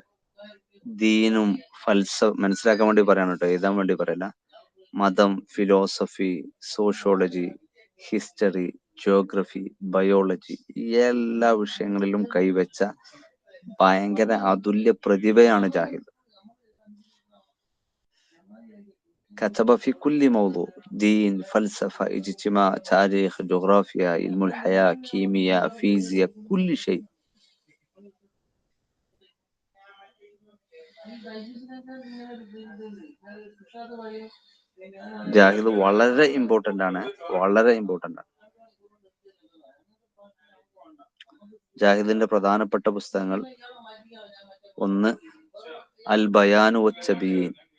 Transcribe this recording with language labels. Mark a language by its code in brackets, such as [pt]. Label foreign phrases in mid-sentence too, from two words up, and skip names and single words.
[ml] ദീനും മനസ്സിലാക്കാൻ വേണ്ടി പറയാണ് കേട്ടോ, എഴുതാൻ വേണ്ടി പറയല്ല. മതം, [en] philosophy, sociology, history, geography, biology, [ml] എല്ലാ വിഷയങ്ങളിലും കൈവച്ച ഭയങ്കര അതുല്യ പ്രതിഭയാണ് ജാഹിദ്. [ar] كتب في كل موضوع: دين، فلسفة، اجتماع، تاريخ، جغرافيا، علم الحياة، كيمياء، فيزياء، كل شيء. [ml] ജാഹിദ് വളരെ ഇമ്പോർട്ടന്റ് ആണ്, വളരെ ഇമ്പോർട്ടന്റ് ആണ്. ജാഹിദിന്റെ പ്രധാനപ്പെട്ട പുസ്തകങ്ങൾ: ഒന്ന് അൽ ബയാനു വച്ചബീൻ.